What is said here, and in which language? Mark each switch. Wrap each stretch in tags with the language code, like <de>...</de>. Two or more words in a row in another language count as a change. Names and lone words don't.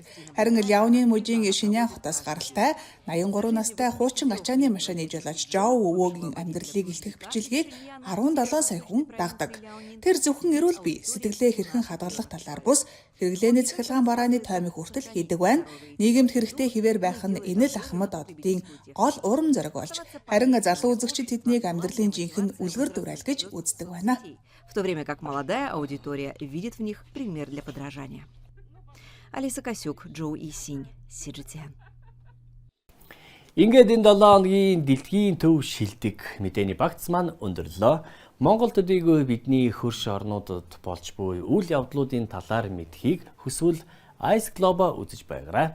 <mn>Харин Ляоны мужийн Шинян хотоос гаралтай 83 настай хуучин ачааны машины жолооч Жоо өвөөгийн амьдралыг илтгэх бичлэгийг 17 сая хүн дагдаг. Тэр зөвхөн эрүүл бие сэтгэлээ хэрхэн хадгалах талаар бус хэрэглээний цахилгаан барааны тоймыг хүртэл хийдэг байна. Нийгэмд хэрэгтэй хിവэр байх нь энэ л ахмад оддын гол урам зориг болж харин залуу үзэгчид тэднийг амьдралын жинхэнэ үлгэр дуурайл гэж үздэг байна.</mn> <ru>В то время как молодая аудитория видит в них пример для подражания.</ru> <mn>Алиса Косюк, Джоу Исинь, CGTN. Ингээд энэ 7 хоногийн дэлхийн төв шилдэг мэдээний багц маань өндөрлөө. Монгол төдийгүй бидний хөрш орнуудад болж буй үйл явдлуудын талаар мэдхийг хүсвэл Ice Globe үзэж байгаарай.</mn>